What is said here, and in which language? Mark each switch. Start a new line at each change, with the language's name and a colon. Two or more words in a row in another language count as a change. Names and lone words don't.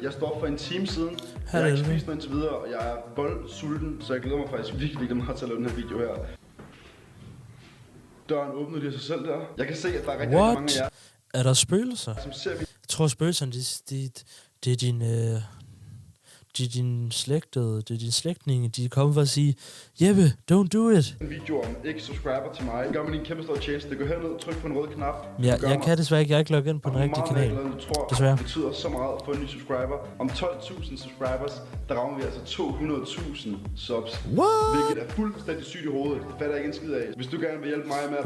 Danish: Jeg står for en time siden. Jeg har ikke spist noget indtil videre, og jeg er voldsulten, så jeg glæder mig faktisk virkelig meget til at lave den her video her. Døren åbnede lige af sig selv der. Jeg kan se, at der er rigtig mange af jer. Er der spøgelser? Jeg tror, spøgelserne, det er din slægtede, det er din slægtninge, de kommer for at sige, Jeppe,
English: don't do it.
Danish: En video om ikke subscriber til mig. Gør mig en kæmpe stor tjeneste. Det går herned, tryk på en rød knap. Ja, jeg kan desværre ikke, jeg er ikke logget ind på den rigtige kanal. Desværre. Det betyder så meget at få en ny subscriber. Om 12.000 subscribers, der rammer vi altså 200.000 subs.
English: What?
Danish: Hvilket er fuldstændig sygt i hovedet. Det fatter jeg ikke en skid af. Hvis du gerne vil hjælpe mig med at